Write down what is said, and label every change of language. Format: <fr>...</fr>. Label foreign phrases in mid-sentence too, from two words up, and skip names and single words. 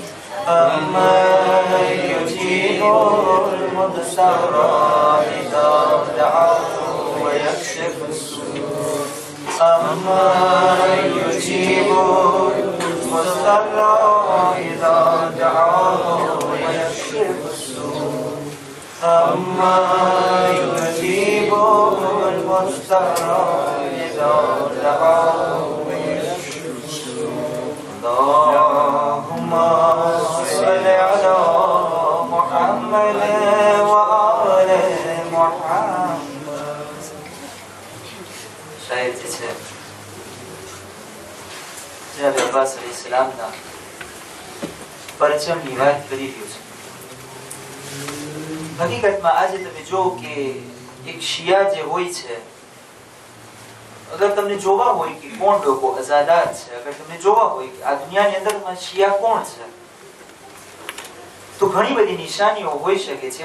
<ar>أمن يجيب المضطر إذا دعاه ويكشف السوء. أمن يجيب المضطر إذا دعاه ويكشف السوء. أما يجيب المضطر إذا دعاه ويكشف السوء. اللهم صل على محمد وآل محمد.</ar> <gu>શાયર જે છે જનાબ અબ્બાસ અલૈહિસ્સલામના પરચમની વાત કરી રહ્યો છે. હકીકતમાં આજે તમે જો કે એક શિયા જે હોય છે, અગર તમને જોવા હોય કે કોણ લોકો અઝાદાર છે, અગર તમને જોવા હોય કે આ દુનિયાની અંદરમાં શિયા કોણ છે, તો ઘણી બધી નિશાનીઓ હોઈ શકે છે.</gu>